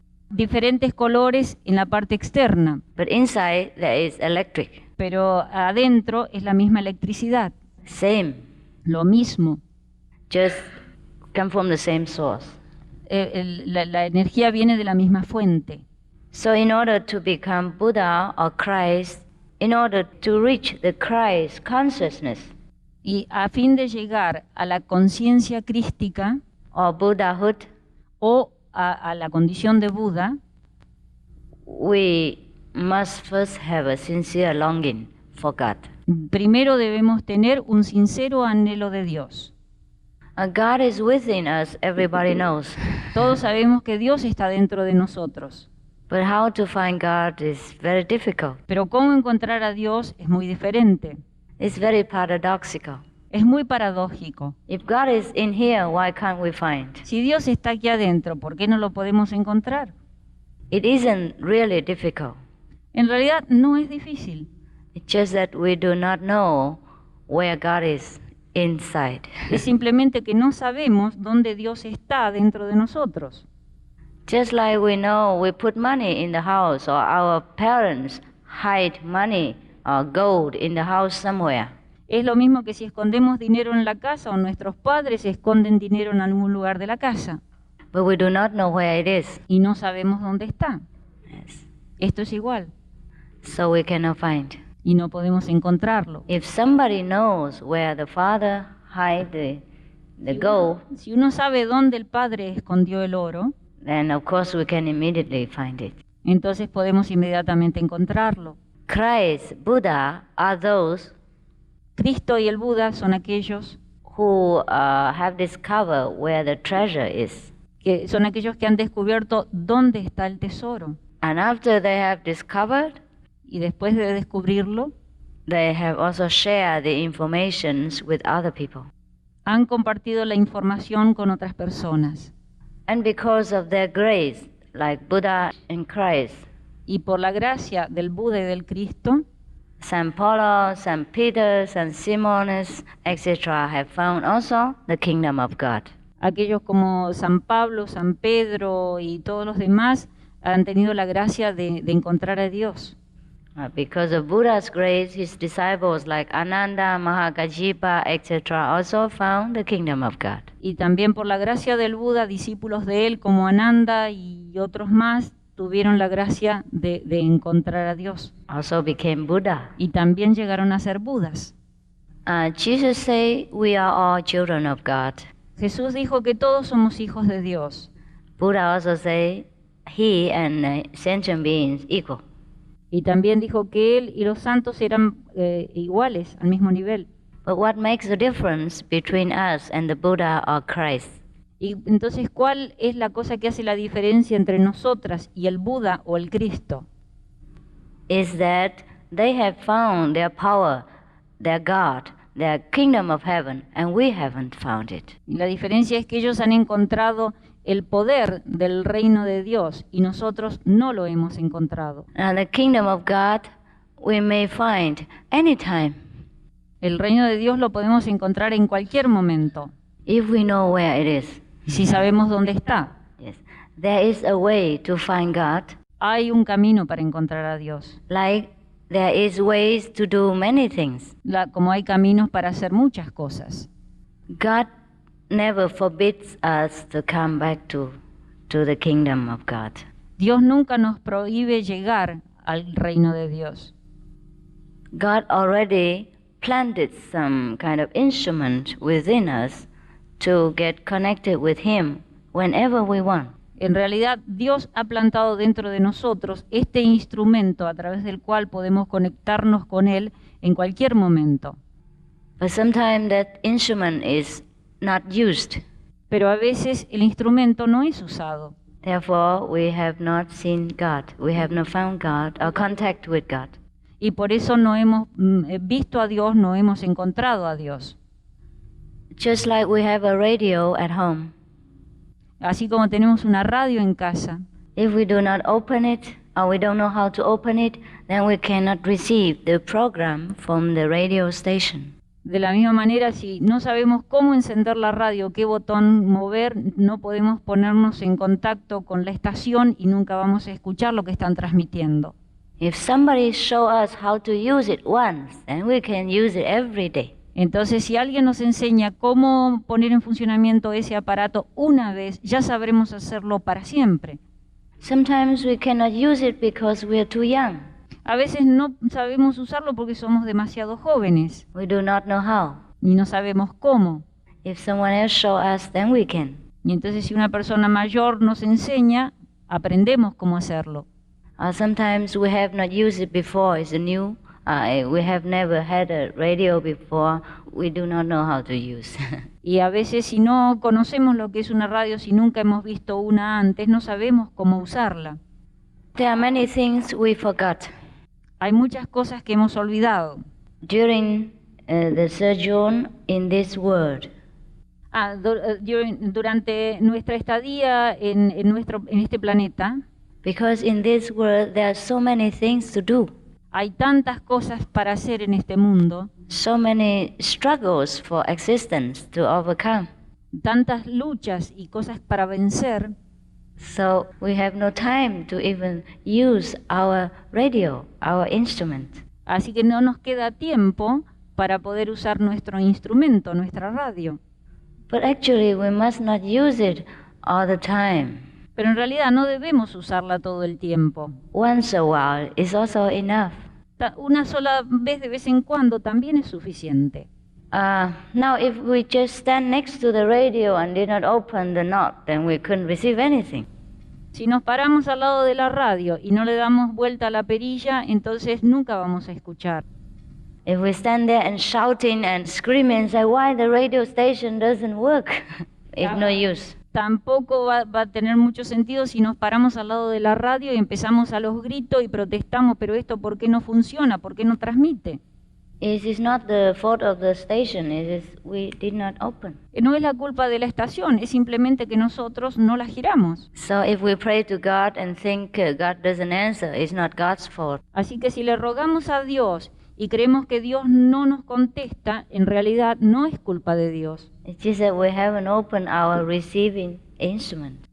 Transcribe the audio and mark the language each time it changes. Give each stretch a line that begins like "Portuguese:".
Spanish: diferentes colores en la parte externa,
English: But inside there is electric.
Spanish: pero adentro es la misma electricidad,
English: Same.
Spanish: lo mismo.
English: Just come from the same source.
Spanish: La energía viene de la misma fuente.
English: So in order to become Buddha or Christ, in order to reach the Christ consciousness
Spanish: Y a fin de llegar a la conciencia crística
English: or Buddhahood,
Spanish: o a la condición de Buda,
English: we must first have a sincere longing for God.
Spanish: primero debemos tener un sincero anhelo de Dios.
English: God is within us, everybody knows.
Spanish: Todos sabemos que Dios está dentro de nosotros,
English: But how to find God is very difficult.
Spanish: pero cómo encontrar a Dios es muy diferente.
English: It's very paradoxical.
Spanish: Es muy paradójico.
English: If God is in here, why can't we find?
Spanish: Si Dios está aquí adentro, ¿por qué no lo podemos encontrar?
English: It isn't really difficult.
Spanish: En realidad no es difícil.
English: It's just that we do not know where God is inside.
Spanish: Es simplemente que no sabemos dónde Dios está dentro de nosotros.
English: Just like we know we put money in the house, or our parents hide money or gold in the house somewhere.
Spanish: Es lo mismo que si escondemos dinero en la casa o nuestros padres esconden dinero en algún lugar de la casa
English: But we do not know where it is.
Spanish: y no sabemos dónde está.
English: Yes.
Spanish: Esto es igual
English: So we cannot find.
Spanish: y no podemos encontrarlo.
English: If somebody knows where the Father hide the gold,
Spanish: Si uno sabe dónde el Padre escondió el oro,
English: then of course we can immediately find it.
Spanish: entonces podemos inmediatamente encontrarlo.
English: Christ, Buddha are those
Spanish: Cristo y el Buda son aquellos
English: who have discovered where the treasure is.
Spanish: que son aquellos que han descubierto dónde está el tesoro.
English: And after they have discovered,
Spanish: Y después de descubrirlo,
English: they have also shared the informations with other people.
Spanish: han compartido la información con otras personas.
English: And because of their grace, like Buddha and Christ,
Spanish: Y por la gracia del Buda y del Cristo,
English: Saint Paul, Saint Peter, Saint Simonis, etc., have found also the kingdom of God.
Spanish: aquellos como San Pablo, San Pedro y todos los demás han tenido la gracia de encontrar a Dios.
English: Because of Buddha's grace, his disciples like Ananda, Mahakajipa, etc. also found the kingdom of God.
Spanish: Y también por la gracia del Buda, discípulos de él como Ananda y otros más tuvieron la gracia de encontrar a Dios.
English: Also became Buddha.
Spanish: Y también llegaron a ser Budas.
English: Jesus said we are all children of God.
Spanish: Jesús dijo que todos somos hijos de Dios.
English: Buddha also said he and sentient beings equal.
Spanish: Y también dijo que él y los santos eran iguales, al mismo nivel.
English: But what makes the difference between us and the Buddha or Christ?
Spanish: Y entonces, ¿cuál es la cosa que hace la diferencia entre nosotras y el Buda o el Cristo?
English: Is that they have found their power, their God, their kingdom of heaven, and we haven't found it.
Spanish: Y la diferencia es que ellos han encontrado el poder del reino de Dios y nosotros no lo hemos encontrado.
English: Now the kingdom of God we may find anytime.
Spanish: El reino de Dios lo podemos encontrar en cualquier momento.
English: If we know where it is.
Spanish: Si sabemos dónde está.
English: Yes. There is a way to find God.
Spanish: Hay un camino para encontrar a Dios.
English: Like there is ways to do many things.
Spanish: Como hay caminos para hacer muchas cosas.
English: God never forbids us to come back to the kingdom of God.
Spanish: Dios nunca nos prohíbe llegar al reino de Dios.
English: God already planted some kind of instrument within us to get connected with Him whenever we want.
Spanish: En realidad, Dios ha plantado dentro de nosotros este instrumento a través del cual podemos conectarnos con Él en cualquier momento.
English: But sometimes that instrument is not used.
Spanish: Pero a veces el instrumento no es usado.
English: Therefore, we have not seen God. We have not found God or contact with God.
Spanish: Y por eso no hemos visto a Dios, no hemos encontrado a Dios.
English: Just like we have a radio at home.
Spanish: Así como tenemos una radio en casa.
English: If we do not open it, or we don't know how to open it, then we cannot receive the program from the radio station.
Spanish: De la misma manera, si no sabemos cómo encender la radio, qué botón mover, no podemos ponernos en contacto con la estación y nunca vamos a escuchar lo que están transmitiendo.
English: If somebody show us how to use it once, then we can use it every day.
Spanish: Entonces, si alguien nos enseña cómo poner en funcionamiento ese aparato una vez, ya sabremos hacerlo para siempre.
English: Sometimes we cannot use it because we are too young.
Spanish: A veces no sabemos usarlo porque somos demasiado jóvenes.
English: We do not know how.
Spanish: Y no sabemos cómo.
English: If someone else show us, then we can.
Spanish: Y entonces, si una persona mayor nos enseña, aprendemos cómo hacerlo.
English: Sometimes we have not used it before. It's new. We have never had a radio before. We do not know how to use.
Spanish: Y a veces, si no conocemos lo que es una radio, si nunca hemos visto una antes, no sabemos cómo usarla.
English: There are many things we forgot.
Spanish: Hay muchas cosas que hemos olvidado.
English: During the sojourn in this world.
Spanish: Durante nuestra estadía en este planeta.
English: Because in this world there are so many things to do.
Spanish: Hay tantas cosas para hacer en este mundo.
English: So many struggles for existence to overcome.
Spanish: Tantas luchas y cosas para vencer.
English: So we have no time to even use our radio, our instrument.
Spanish: Así que no nos queda tiempo para poder usar nuestro instrumento, nuestra radio.
English: But actually we must not use it all the time.
Spanish: Pero en realidad no debemos usarla todo el tiempo.
English: Once a while is also enough.
Spanish: Una sola vez de vez en cuando también es suficiente.
English: Now if we just stand next to the radio and did not open the knot, then we couldn't receive anything.
Spanish: Si nos paramos al lado de la radio y no le damos vuelta a la perilla, entonces nunca vamos a escuchar.
English: If we stand there and shouting and screaming and say why the radio station doesn't work, it's no use.
Spanish: Tampoco va a tener mucho sentido si nos paramos al lado de la radio y empezamos a los gritos y protestamos, pero esto ¿por qué no funciona? ¿Por qué no transmite?
English: It is not the fault of the station, it is we did not open.
Spanish: No es la culpa de la estación, es simplemente que nosotros no la giramos.
English: So if we pray to God and think God doesn't answer, it's not God's fault.
Spanish: Así que si le rogamos a Dios y creemos que Dios no nos contesta, en realidad no es culpa de Dios.
English: It's just that we haven't opened our receiving instrument.